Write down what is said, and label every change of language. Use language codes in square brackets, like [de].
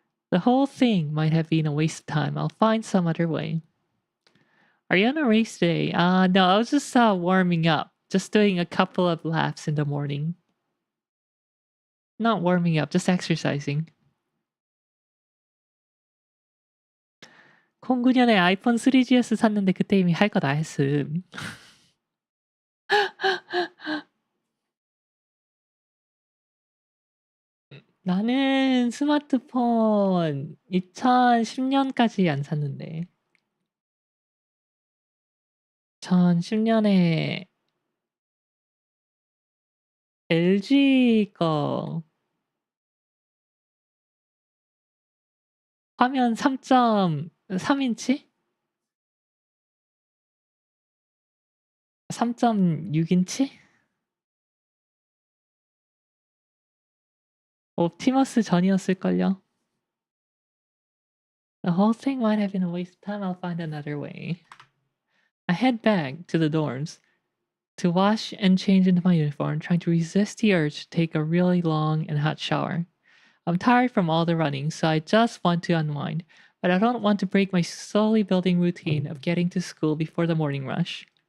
[en] The whole thing might have been a waste of time. I'll find some other way. Are you on a race today? No, I was just warming up. Just doing a couple of laps in the morning. Not warming up, just exercising. [ko] 09년에 아이폰 3GS 샀는데 그때 이미 할 거 다 했음. 나는 스마트폰 2010년까지 안 샀는데. 2010년에 LG 거 화면 3.3인치? 3.6인치? 옵티머스 전이었을걸요. [en] The whole thing might have been a waste of time. I'll find another way. I head back to the dorms to wash and change into my uniform, trying to resist the urge to take a really long and hot shower. I'm tired from all the running, so I just want to unwind, but I don't want to break my slowly building routine of getting to school before the morning rush.